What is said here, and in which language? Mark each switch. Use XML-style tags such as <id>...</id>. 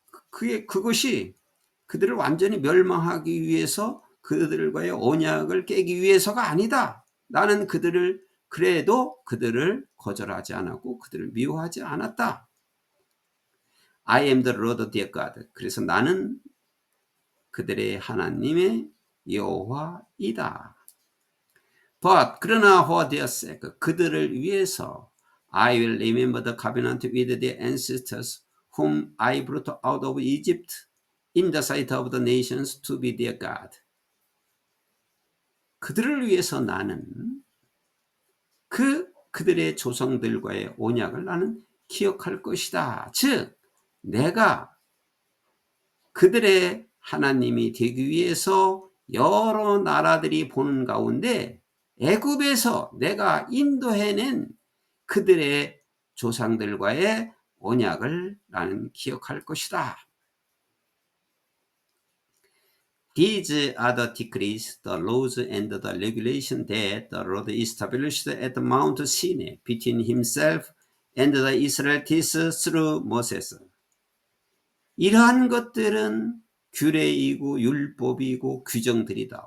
<ko>그것이 그들을 완전히 멸망하기 위해서 그들과의 언약을 깨기 위해서가 아니다. 나는 그래도 그들을 거절하지 않았고 그들을 미워하지 않았다.</ko> <en>I am the Lord their God.</en> <ko>그래서 나는 그들의 하나님의 여호와이다.</ko> <en>But</en> <ko>그러나</ko> <en>for their sake</en> <ko>그들을 위해서</ko> <en>I will remember the covenant with their ancestors whom I brought out of Egypt in the sight of the nations to be their God.</en> <ko>그들을 위해서 나는 그들의 조상들과의 언약을 나는 기억할 것이다. 즉 내가 그들의 하나님이 되기 위해서 여러 나라들이 보는 가운데 애굽에서 내가 인도해낸 그들의 조상들과의 언약을 나는 기억할 것이다.</ko> <en>These are the decrees, the laws and the regulations that the Lord established at Mount Sinai between himself and the Israelites through Moses.</en> <ko>이러한 것들은 규례이고 율법이고 규정들이다.</ko>